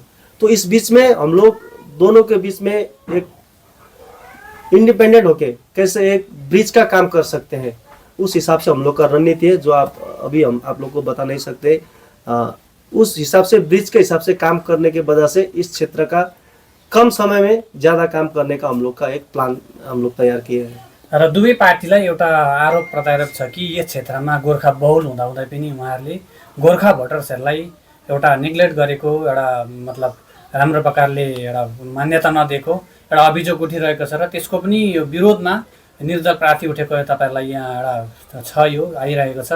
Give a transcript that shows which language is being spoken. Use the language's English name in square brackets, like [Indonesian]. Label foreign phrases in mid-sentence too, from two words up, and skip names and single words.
[Hindi] तो इस बीच में हम लोग दोनों के बीच में एक इंडिपेंडेंट होके कैसे एक ब्रिज का काम कर सकते हैं, उस हिसाब से हम लोग का रणनीति है जो आप लोग को बता नहीं सकते। उस हिसाब से ब्रिज के हिसाब से काम करने के वजह से इस क्षेत्र का कम समय में ज़्यादा काम करने का हम लोग का एक प्लान हम लोग तैयार किए हैं। [Nepali] र दुवै पार्टीलाई एउटा आरोप प्रत्यारोप छ कि यस क्षेत्रमा गोर्खा बहुल हुँदाहुँदै पनि उहाँहरूले गोर्खा भोटर्सहरूलाई एउटा नेग्लेक्ट गरेको, एउटा मतलब राम्रो प्रकारले एउटा मान्यता नदिएको एउटा अभियोग उठिरहेको छ र त्यसको पनि यो विरोधमा निर्दल प्रार्थी उठेको तपाईँहरूलाई यहाँ एउटा छ, यो आइरहेको छ।